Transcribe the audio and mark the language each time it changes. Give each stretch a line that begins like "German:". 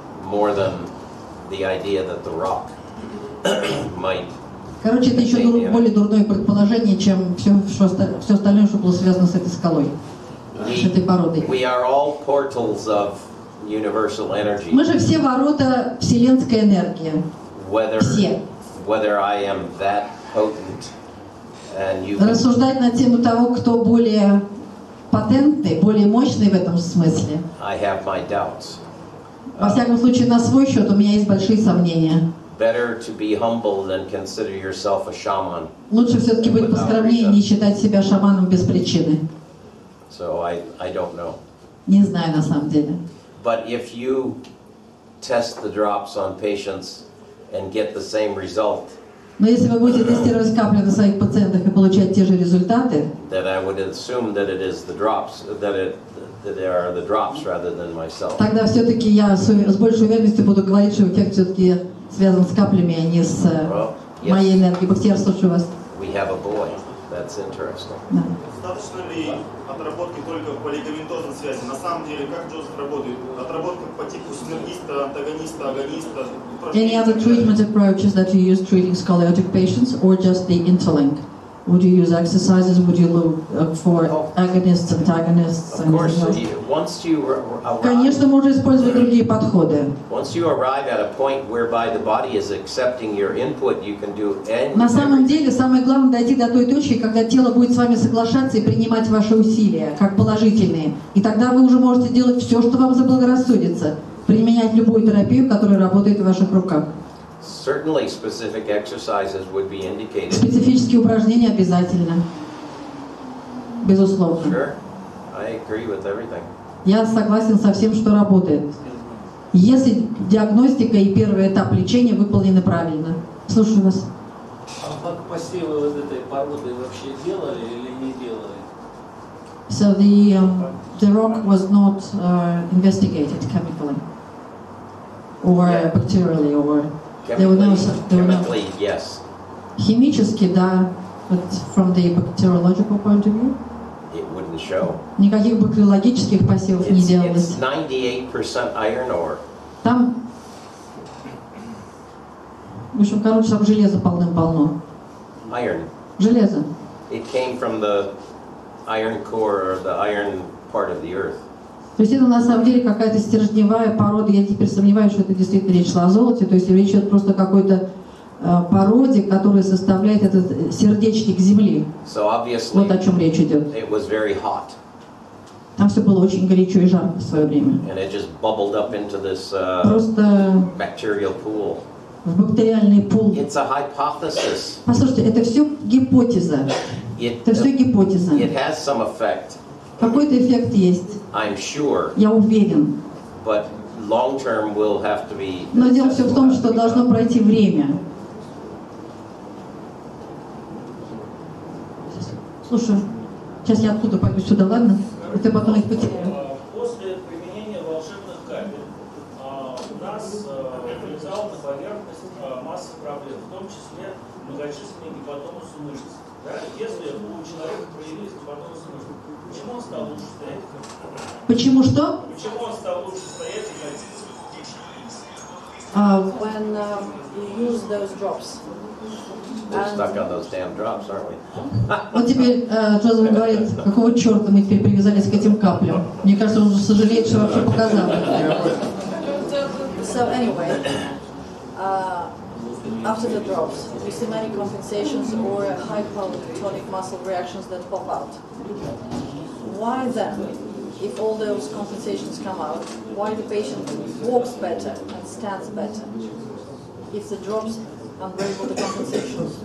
English: More than the idea that the rock might.
Russian: Короче, это еще более дурное предположение, чем все остальное, что было связано с этой скалой, с этой породой.
English: We are all portals of universal energy.
Russian: Мы же все ворота вселенской энергии. Все.
English: Whether I am that potent and you.
Russian: Рассуждать на тему того, кто более патентный, более мощный в этом смысле.
English: I have my doubts.
Russian: Во всяком случае, на свой счет у меня есть большие сомнения.
English: Better to be humble than consider yourself a shaman.
Russian: Лучше все-таки быть поскромнее и не считать себя шаманом без причины.
English: So I don't know.
Russian: Не знаю на самом деле.
English: But if you test the drops on patients and get the same result,
Russian: но если вы будете тестировать капли на своих пациентах и получать те же результаты,
English: then I would assume that it is the drops, that they are the drops rather than myself.
Russian: Тогда все-таки я с большей уверенностью буду говорить, что эффект все-таки связан с каплями, а не с моей энергией. Бахтияр, слушаю вас.
English: We have a boy. That's interesting.
Russian: Да. Достаточно ли отработки только по лигаментозной связи? На самом деле, как Джозеф работает? Отработка по типу синергиста, антагониста, агониста?
English: Any other treatment approaches that you use treating scoliotic patients, or just the interlink? Would you use exercises? Would you look for agonists, antagonists? Of course, once you
Russian: Конечно, можно использовать другие подходы.
English: Once you arrive at a point whereby the body is accepting your input, you can do anything.
Russian: На самом деле, самое главное дойти до той точки, когда тело будет с вами соглашаться и принимать ваши усилия, как положительные. И тогда вы уже можете делать все, что вам заблагорассудится. Применять любую терапию, которая работает в ваших руках.
English: Certainly specific exercises would be indicated.
Russian: Специфические упражнения обязательно. Безусловно.
English: Sure. I agree with everything.
Russian: Я согласен со всем, что работает. Если диагностика и первый этап лечения выполнены правильно. Слушаю вас. А посевы вот этой породы вообще делали или не делали?
English: So the rock was not investigated chemically or bacterially or Chemically, yes.
Russian: Химически, да,
English: but from the bacteriological point of view. It wouldn't show.
Russian: Никаких бактериологических посевов не делалось.
English: It's 98% iron ore.
Russian: Там, в общем, короче, там железа полным-полно.
English: Iron.
Russian: Железо.
English: It came from the iron core or the iron part of the earth.
Russian: То есть это на самом деле какая-то стержневая порода. Я теперь сомневаюсь, что это действительно речь шла о золоте. То есть речь идет просто о какой-то породе, которая составляет этот сердечник Земли. Вот о чем речь идет.
English: It was very hot.
Russian: Там все было очень горячо и жарко в свое время.
English: And it just bubbled up into this
Russian: просто
English: bacterial pool.
Russian: В бактериальный пул.
English: It's a hypothesis.
Russian: Послушайте, это все гипотеза. Это все гипотеза.
English: It has some effect.
Russian: Какой-то эффект есть.
English: I'm sure.
Russian: Я уверен.
English: But long term will have to be.
Russian: Но дело все в том, что должно пройти время. Слушай, сейчас я оттуда пойду сюда, ладно? И ты потом их потеряю. После применения волшебных капель у нас вылезала на поверхность масса проблем, в том числе многочисленные гипотонусы мышц. Да? Если у человека появились гипотонусы мышц, почему он стал лучше стоять? Почему что? Почему он стал лучше стоять?
English: when you use those drops. We're stuck on those damn drops, aren't we?
Russian: Вот теперь Джозеф говорит, какого черта мы теперь привязались к этим каплям. Мне кажется, он уже сожалеет, что вообще показал.
English: So anyway, after the drops, we see many compensations or high-powered tonic muscle reactions that pop out. Why then, if all those compensations come out, why the patient walks better and stands better if the drops unravel the compensations?